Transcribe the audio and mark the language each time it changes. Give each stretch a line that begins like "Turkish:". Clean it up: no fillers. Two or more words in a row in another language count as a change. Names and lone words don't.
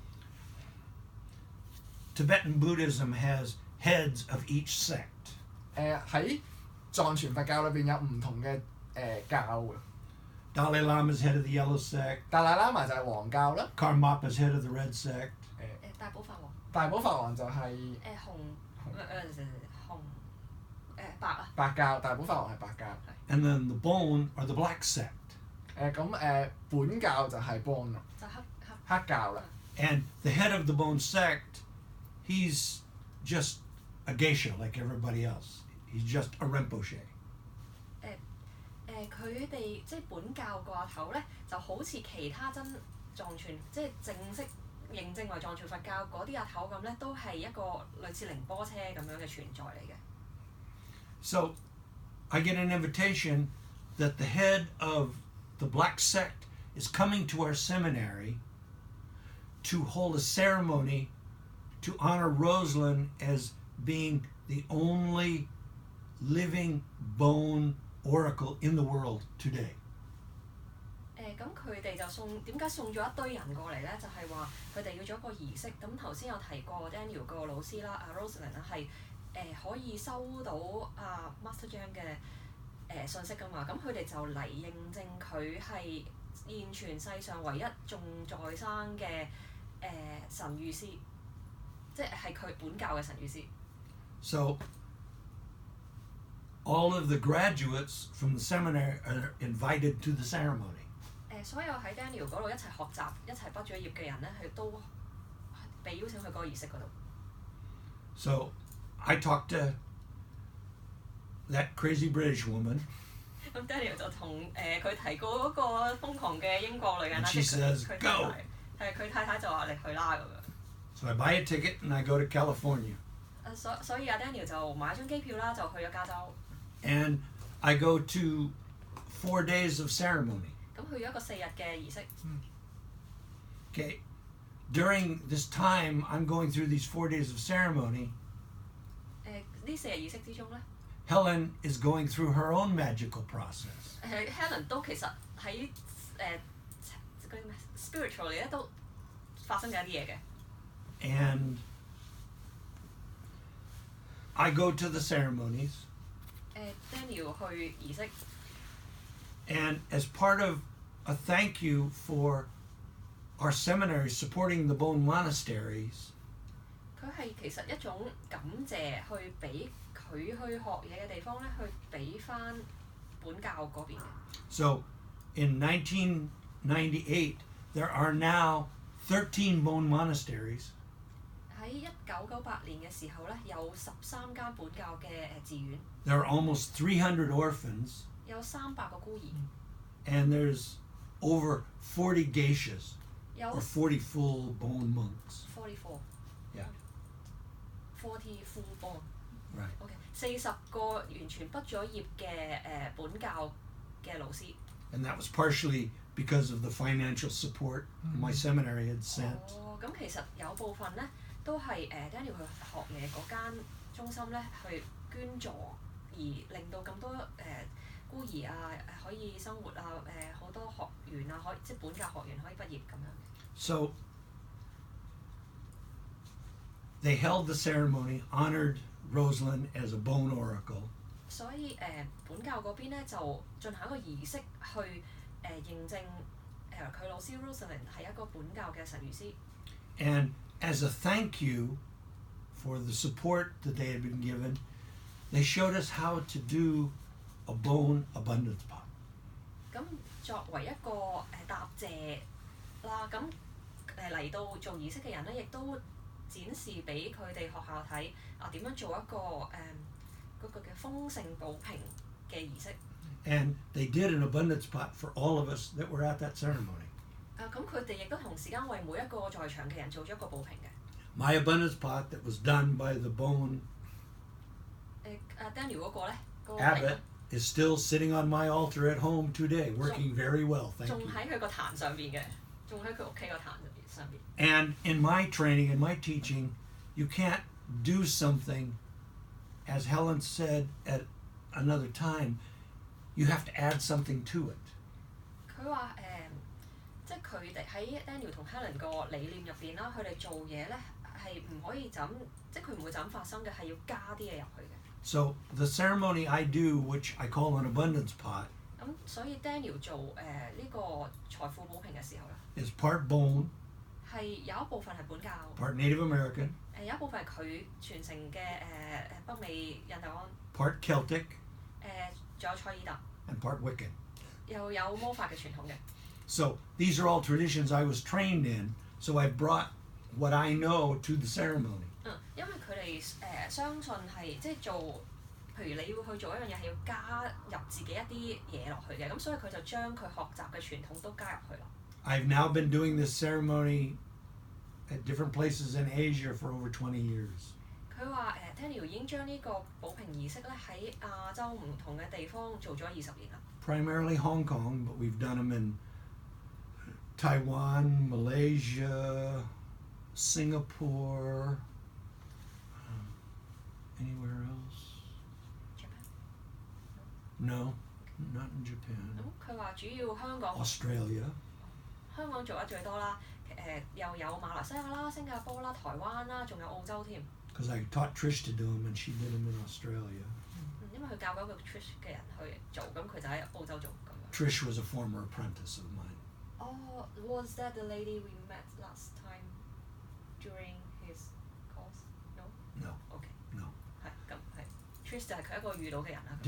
English: Tibetan Buddhism has heads of each sect.
Cantonese: 喺藏傳佛教裏邊有唔同嘅教嘅。
English: Dalai Lama is head of the yellow sect.
Cantonese: 達賴喇嘛就係黃教啦。
English: Karmapa is head of the red sect.
Cantonese: 大寶法王。大寶法王就係白啊。白教，大寶法王係白教。
English: And then the Bön are the black sect.
Cantonese: 本教就係 Bön 啦。就黑教啦。
English: And the head of the Bön sect, he's just a geisha like everybody else. He's just a Rinpoche.
Cantonese: 佢哋即係本教個阿頭咧，就好似其他藏傳即係正式認證為藏傳佛教嗰啲阿頭咁咧，都係一個類似寧波車咁樣嘅存在嚟嘅。
English: So I get an invitation that the head of the black sect is coming to our seminary to hold a ceremony to honor Rosalind as being the only living Bön oracle in the world today.
Cantonese: 咁佢哋就點解送咗一堆人過嚟咧？就係話佢哋要做一個儀式。咁頭先有提過 Daniel 個老師啦，阿 Rosalind 啦係可以收到阿 Master Chang 嘅信息㗎嘛。咁佢哋就嚟認證佢係現存世上唯一仲在生嘅神諭師，即係佢本教嘅神諭師。
English: So all of the graduates from the seminary are invited to the ceremony.
Cantonese: 所有喺 Daniel 嗰度一齊學習、一齊畢咗業嘅人咧，係都被邀請去嗰個儀式嗰度。
English: So I talked to that crazy British woman.
Cantonese: 咁 Daniel 就同佢提過嗰個瘋狂嘅英國女人啦，
English: And she
Cantonese: 即
English: says,
Cantonese: 係
English: "Go."
Cantonese: 佢太太就話你去啦咁樣。
English: So I buy a ticket and I go to California.
Cantonese: 所以阿 Daniel 就買張機票啦，就去咗加州。
English: And I go to 4 days of ceremony.
Cantonese: 咁去咗一個4日嘅儀式。
English: Okay. During this time, I'm going through these 4 days of ceremony.
Cantonese: 呢4日儀式之中咧
English: Helen is going through her own magical process.
Cantonese: Helen 都其實喺嗰啲咩 spiritual 咧都發生緊一啲嘢嘅。
English: And I go to the ceremonies.
Cantonese: Daniel 去儀式。
English: And as part of a thank you for our seminary supporting the Bön monasteries,
Cantonese: 佢係其實一種感謝，去俾佢去學嘢嘅地方咧，去俾翻本教嗰邊嘅。
English: so in 1998, there are now 13 Bön monasteries.
Cantonese: 喺1998年嘅時候咧，有13間本教嘅寺院，
English: There are almost 300 orphans,
Cantonese: 有300個孤兒，
English: and there's over 40 geishas,
Cantonese: 有
English: or 40 full Bön monks.
Cantonese: 44。
English: Yeah. 40 full born。 Right.
Cantonese: OK， 40個完全畢咗業嘅本教嘅老師。
English: And that was partially because of the financial support my seminary had sent.
Cantonese: 咁其實有部分咧都係Daniel 去學嘢嗰間中心咧去捐助，而令到咁多孤兒啊可以生活啊好多學員啊即係本教學員可以畢業咁樣。
English: So they held the ceremony, honored Rosalind as a Bön oracle.
Cantonese: 所以本教嗰邊咧就進行一個儀式去認證佢老師 Rosalind 係一個本教嘅神諭師。
English: And as a thank you for the support that they had been given, they showed us how to do a Bön abundance pot.
Cantonese: 咁作為一個答謝啦，咁嚟到做儀式嘅人咧，亦都展示俾佢哋學校睇點樣做一個嗰個嘅豐盛寶瓶嘅儀式。
English: And they did an abundance pot for all of us that were at that ceremony.
Cantonese: 咁佢哋亦都同時間為每一個在場嘅人做咗一個寶瓶嘅。
English: My abundance pot that was done by the Bön
Cantonese: Daniel 嗰個咧，嗰個
English: abbot is still sitting on my altar at home today, working very well. Thank
Cantonese: 仲
English: you.
Cantonese: 喺佢個壇上邊嘅，仲喺佢屋企個壇上邊。
English: And in my training, in my teaching, you can't do something, as Helen said at another time, you have to add something to it.
Cantonese: 佢話即係佢哋喺 Daniel 同 Helen 個理念入邊啦，佢哋做嘢咧係唔可以就咁，即係佢唔會就咁發生嘅，係要加啲嘢入去嘅。
English: So the ceremony I do, which I call an abundance pot,
Cantonese: 咁所以 Daniel 做呢個財富寶瓶嘅時候咧，
English: is part Bön,
Cantonese: 係有一部分係本教，
English: part Native American,
Cantonese: 有一部分係佢傳承嘅北美印第安，
English: part Celtic,
Cantonese: 仲有塞爾特，
English: and part Wiccan.
Cantonese: 又有魔法嘅傳統嘅。
English: So these are all traditions I was trained in, so I brought what I know to the ceremony.
Cantonese: 因為佢哋相信係即係做，譬如你要去做一樣嘢係要加入自己一啲嘢落去嘅，咁所以佢就將佢學習嘅傳統都加入去啦。
English: I've now been doing this ceremony at different places in Asia for over 20 years.
Cantonese: 佢話Daniel 已經將呢個寶瓶儀式咧喺亞洲唔同嘅地方做咗20年啦。
English: Primarily Hong Kong, but we've done them in Taiwan, Malaysia, Singapore, anywhere else? Japan? No, not in Japan.
Cantonese: 咁佢話主要香港
English: Australia.
Cantonese: 香港做得最多啦，又有馬來西亞啦、新加坡啦、台灣啦，仲有澳洲添。
English: Because I taught Trish to do them, and she did them in Australia.
Cantonese: 因為佢教嗰個 Trish 嘅人去做，咁佢就喺澳洲做咁樣。
English: Trish was a former apprentice of mine. Oh, was that the lady we met last time during his course? No. No. Okay. No.
Cantonese: 係咁係。Trish 就係佢一個遇到嘅人啦。